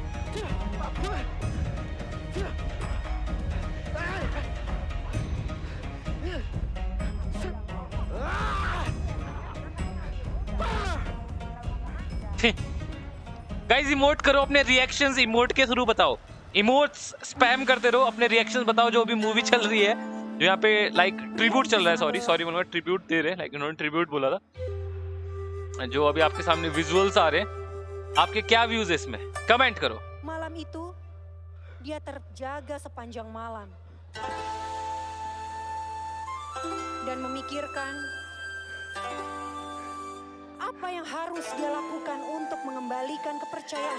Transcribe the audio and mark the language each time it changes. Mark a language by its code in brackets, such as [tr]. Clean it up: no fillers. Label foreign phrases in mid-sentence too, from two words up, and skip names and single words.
[hi] गाइस इमोट करो, अपने [en] reactions emote [hi] के थ्रू बताओ, [en] emotes spam [hi] करते रहो, अपने रिएक्शंस बताओ। जो अभी मूवी चल रही है, जो यहाँ पे [en] like tribute [hi] चल रहा है, सॉरी बोलूंगा, ट्रिब्यूट दे रहे हैं, लाइक उन्होंने ट्रिब्यूट बोला था। जो अभी आपके सामने विजुअल्स आ रहे हैं, आपके क्या व्यूज है इसमें, कमेंट करो। [id] Malam itu dia terjaga sepanjang malam dan memikirkan apa yang harus dia lakukan untuk mengembalikan kepercayaan.